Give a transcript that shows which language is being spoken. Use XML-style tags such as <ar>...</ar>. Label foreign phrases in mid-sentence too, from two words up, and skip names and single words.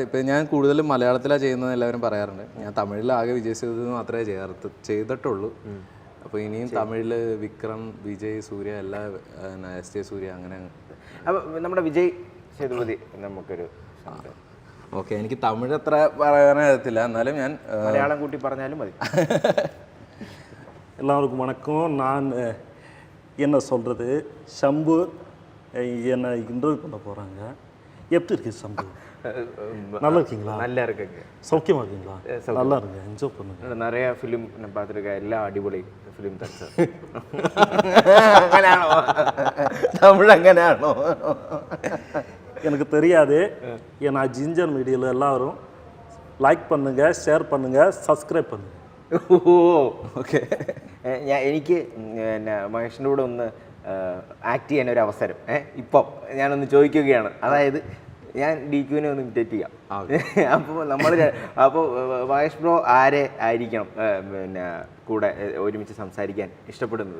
<ml>ഇപ്പം ഞാൻ കൂടുതലും മലയാളത്തിലാണ് ചെയ്യുന്നത് എല്ലാവരും പറയാറുണ്ട്. ഞാൻ തമിഴിലാകെ വിജയ് സേതുപതി മാത്രമേ ചെയ്തിട്ടുള്ളൂ. അപ്പോൾ ഇനിയും തമിഴിൽ വിക്രം, വിജയ്, സൂര്യ, എല്ലാ SJ സൂര്യ, അങ്ങനെ. അപ്പോൾ നമ്മുടെ വിജയ് സേതുപതി നമുക്കൊരു ഓക്കെ. എനിക്ക് തമിഴ് അത്ര പറയാനറിയത്തില്ല, എന്നാലും ഞാൻ മലയാളം കൂട്ടി പറഞ്ഞാലും മതി.</ml> <ta>எல்லாருக்கும் வணக்கம். நான் என்ன சொல்கிறது, ஷம்பு என்னை இன்டர்வியூ பண்ண போகிறாங்க. எப்படி இருக்குது ஷம்பு? நல்லா இருக்கீங்களா? நல்லா இருக்குங்க. சௌக்கியமா இருக்கீங்களா? நல்லா இருக்கு, என்ஜாய் பண்ணுங்க. நிறைய ஃபிலிம் நான் பார்த்துருக்கேன், எல்லாம் அடிപൊളി ഫിലിം தான் சார்.</ta> <ml>അങ്ങനെയാണോ? தமிழ் അങ്ങനെയാണോ?</ml> <ta>எனக்கு தெரியாது. ஏன்னா ஜிஞ்சர் மீடியாவில் எல்லாரும் லைக் பண்ணுங்க, ஷேர் பண்ணுங்க, സബ്സ്ക്രൈബ് பண்ணுங்க.</ta> <ml>ഓ ഓക്കെ. എനിക്ക് പിന്നെ മഹേഷിൻ്റെ കൂടെ ഒന്ന് ആക്ട് ചെയ്യാൻ ഒരു അവസരം ഇപ്പം ഞാനൊന്ന് ചോദിക്കുകയാണ്. അതായത് ഞാൻ DQനെ ഒന്ന് ഇമിറ്റേറ്റ് ചെയ്യാം. അപ്പോൾ മഹേഷ് ബ്രോ ആരെ ആയിരിക്കണം പിന്നെ കൂടെ ഒരുമിച്ച് സംസാരിക്കാൻ ഇഷ്ടപ്പെടുന്നത്?</ml>